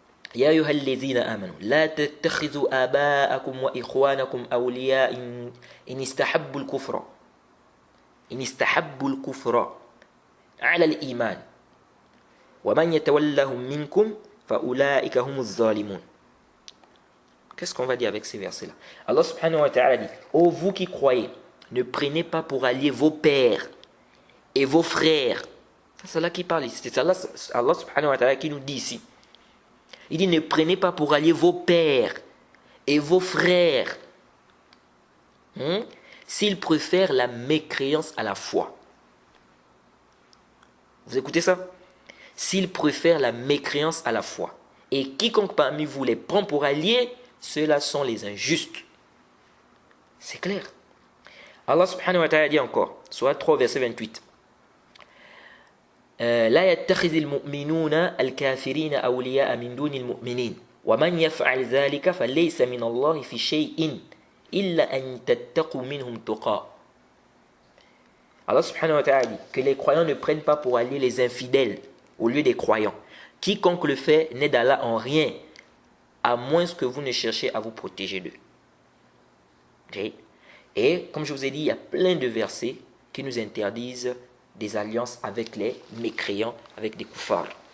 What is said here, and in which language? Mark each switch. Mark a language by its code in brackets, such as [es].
[ar] يا أيها الذين آمنوا لا تتخذوا آباءكم وإخوانكم أولياء إن استحبوا الكفر على الإيمان ومن يتولهم منكم فأولئك هم الظالمون. [fr] Qu'est-ce qu'on va dire avec ces versets-là? Allah subhanahu wa ta'ala dit Ô vous qui croyez, ne prenez pas pour alliés vos pères et vos frères. C'est Allah qui parle ici. C'est Allah subhanahu wa ta'ala qui nous dit ici. Il dit ne prenez pas pour alliés vos pères et vos frères s'ils préfèrent la mécréance à la foi. Vous écoutez ça? S'ils préfèrent la mécréance à la foi. Et quiconque parmi vous les prend pour alliés, ceux-là sont les injustes. C'est clair. Allah subhanahu wa ta'ala dit encore, Surat 3, verset 28. [ar] لا يتخذ المؤمنون الكافرين أولياء من دون المؤمنين ومن يفعل ذلك فليس من الله في شيء إلا أن تتقوا منهم تقى. [fr] Allah subhanahu wa ta'ala dit que les croyants ne prennent pas pour alliés les infidèles au lieu des croyants. Quiconque le fait n'est d'Allah en rien, à moins que vous ne cherchiez à vous protéger d'eux. Okay? Et comme je vous ai dit, il y a plein de versets qui nous interdisent des alliances avec les mécréants, avec des koufars.